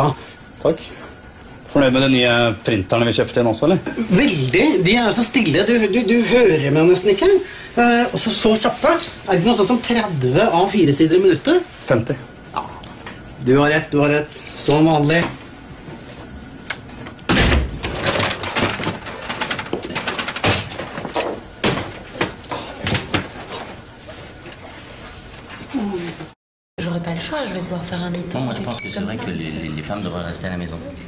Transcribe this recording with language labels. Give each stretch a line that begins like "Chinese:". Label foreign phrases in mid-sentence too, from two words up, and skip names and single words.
Norwegian: Takk. Fornøyd med de nye printerne vi kjøpte inn også, eller? Veldig. De er jo så stille. Du hører meg nesten ikke. Og så kjappe. Er det ikke noe sånn som 30 av 4 sider i minuttet? 50. Ja. Du har rett. Som vanlig.
French: J'aurais pas le choix, je vais devoir faire un mi-temps. Moi, je pense que c'est vrai que les femmes devraient rester à la maison.